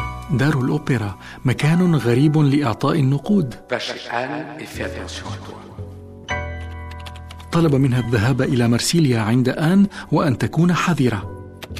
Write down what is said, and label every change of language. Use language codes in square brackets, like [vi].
[ar] دار الأوبرا مكان غريب لإعطاء النقود. [fr] Va chez Anne et fais attention à toi. [ar] طلب منها الذهاب إلى مرسيليا عند آن وأن تكون حذرة.